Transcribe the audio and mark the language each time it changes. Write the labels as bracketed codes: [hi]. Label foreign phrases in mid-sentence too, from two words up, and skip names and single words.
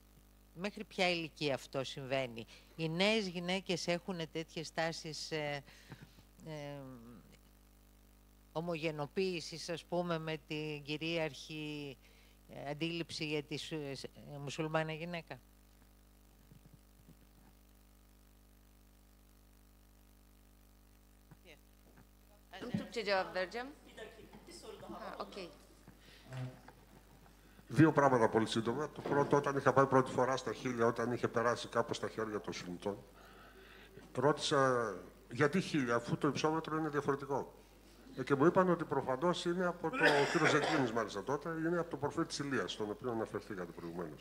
[el] Μέχρι ποια ηλικία αυτό συμβαίνει? Οι νέες γυναίκες έχουν τέτοιες τάσεις ομογενοποίησης, ας πούμε, με την κυρίαρχη αντίληψη για τη μουσουλμάνα γυναίκα? [tr] Türkçe cevap vereceğim. Okay. [el] Δύο πράγματα πολύ σύντομα. Το πρώτο, όταν είχα πάει πρώτη φορά στα Χίλια, όταν είχε περάσει κάπως στα χέρια των Σουνιτών, ρώτησα γιατί Χίλια, αφού το υψόμετρο είναι διαφορετικό. Και μου είπαν ότι προφανώς είναι από το κύριο Ζετλίνης, μάλιστα τότε, είναι από το προφήτη της Ηλίας, στον οποίο αναφερθήκατε προηγουμένως.